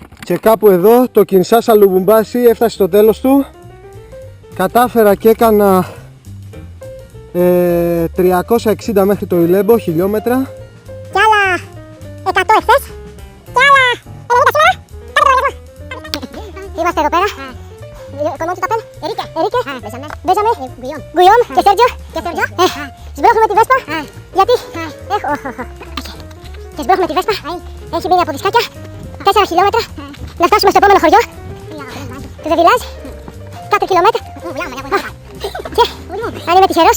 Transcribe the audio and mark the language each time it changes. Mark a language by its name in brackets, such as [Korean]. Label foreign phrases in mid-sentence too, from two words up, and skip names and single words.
[Greek] Και κάπου εδώ το Κινσάσα Λουμπουμπάσι έφτασε στο τέλος του. Κατάφερα και έκανα 360 μέχρι το Ηλέμπο χιλιόμετρα. Κι άλλα 100 εχθές. Κι άλλα 90 σήμερα. Είμαστε εδώ πέρα. [French] Comment tu t'appelles? Eric. Benjamin. Guillaume. [Greek] Και Sergio. Σμπρώχνουμε τη Βέσπα. Γιατί? Και σμπρώχνουμε τη Βέσπα. Έχει μείνει από δισκάκια 4 χιλιόμετρα να φτάσουμε στο επόμενο χωριό του The Village. 4 χιλιόμετρα. Και αν είμαι τυχερός,